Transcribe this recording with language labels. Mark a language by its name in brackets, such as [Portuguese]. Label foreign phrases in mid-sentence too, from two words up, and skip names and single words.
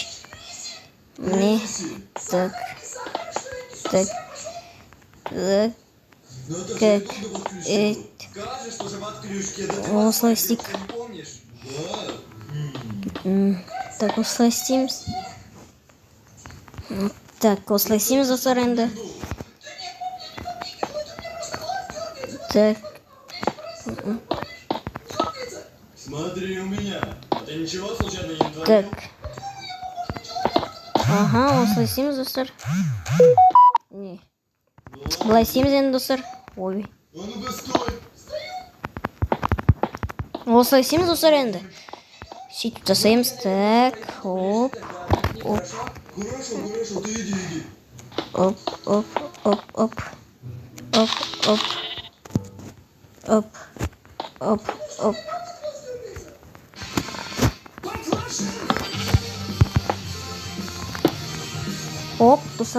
[Kazakh] Міне. Так. Осылай істейік. Так, осылай істейміз. Так, осылай істейміз достар енді. [Russian] Так. Смотри у меня. Это ничего случайно не творит? Так. Ага, [Kazakh] осылай істейміз достар. Не. Былай істейміз енді достар. Ой. [Russian] Ну-ка стой. [Kazakh] Осылай істейміз достар енді. Сөйтіп жасаймыз. [Russian] Так, оп. Хорошо, ты иди. [Kazakh] Оп. Оп, достар.